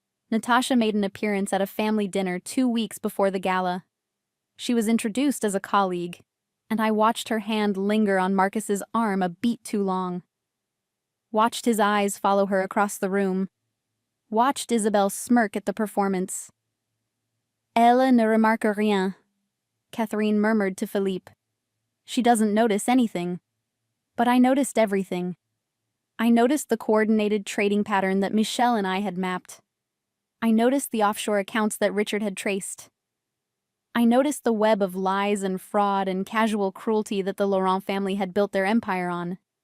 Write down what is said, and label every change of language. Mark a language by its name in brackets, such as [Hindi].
[English] Natasha made an appearance at a family dinner 2 weeks before the gala. She was introduced as a colleague, and I watched her hand linger on Marcus's arm a beat too long. Watched his eyes follow her across the room. Watched Isabelle smirk at the performance. [French] Elle ne remarque rien, [English] Catherine murmured to Philippe. She doesn't notice anything. But I noticed everything. I noticed the coordinated trading pattern that Michelle and I had mapped. I noticed the offshore accounts that Richard had traced. I noticed the web of lies and fraud and casual cruelty that the Laurent family had built their empire on.